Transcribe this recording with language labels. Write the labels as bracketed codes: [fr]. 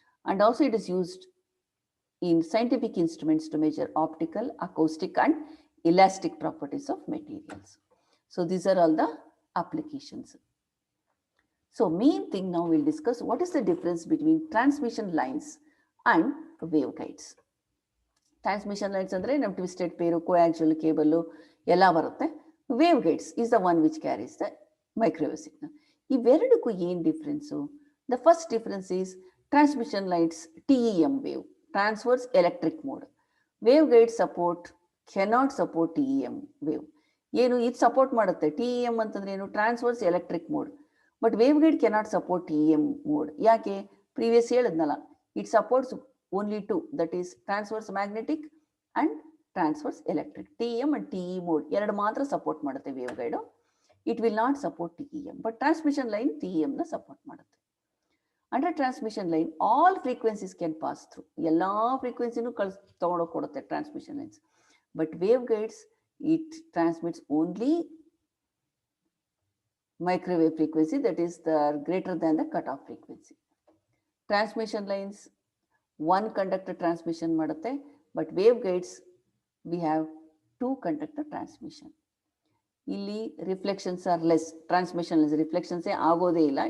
[en] And also it is used in scientific instruments to measure optical, acoustic and elastic properties of materials. So these are all the applications. So main thing ನಾವು will discuss what is the difference between transmission lines and wave guides. [kn] Transmission lines ಅಂದ್ರೆ ನಮ್ಮ twisted ಪೇರು, ಕೋಯಾಕ್ಸಿಯಲ್ cable ಎಲ್ಲ ಬರುತ್ತೆ. [en] Wave guides is the one which carries the microwave signal. [kn] ಇವೆರಡಕ್ಕೂ ಏನು difference? [en] The first difference is transmission lines TEM wave, transverse electric mode. Wave guide support cannot support TEM wave. [kn] ಏನು ಇದು support ಮಾಡುತ್ತೆ? TEM ಅಂತಂದ್ರೆ ಏನು? Transverse electric mode. [en] But wave guide cannot support TEM mode. [kn] ಯಾಕೆ? Previous ಹೇಳಿದ್ನಲ್ಲ, [en] It supports only two, that is transverse magnetic and transverse electric. [kn] TEM and TE mode ಎರಡು ಮಾತ್ರ support ಮಾಡುತ್ತೆ wave guide. [en] It will not support TEM. [kn] But transmission line TEM ನ support ಮಾಡುತ್ತೆ. [en] Under transmission line all frequencies can pass through. [kn] ಎಲ್ಲಾ ಫ್ರೀಕ್ವೆನ್ಸಿನೂ ತಗೊಂಡೋಗಿ ಕೊಡುತ್ತೆ transmission lines. [en] But wave guides it transmits only microwave frequency, that is the greater than the cutoff frequency. Transmission lines one conductor transmission ಮಾಡುತ್ತೆ, but wave guides we have two conductor transmission. ಇಲ್ಲಿ reflections are less. [kn] Transmission less, ರಿಫ್ಲೆಕ್ಷನ್ಸೇ ಆಗೋದೇ ಇಲ್ಲ.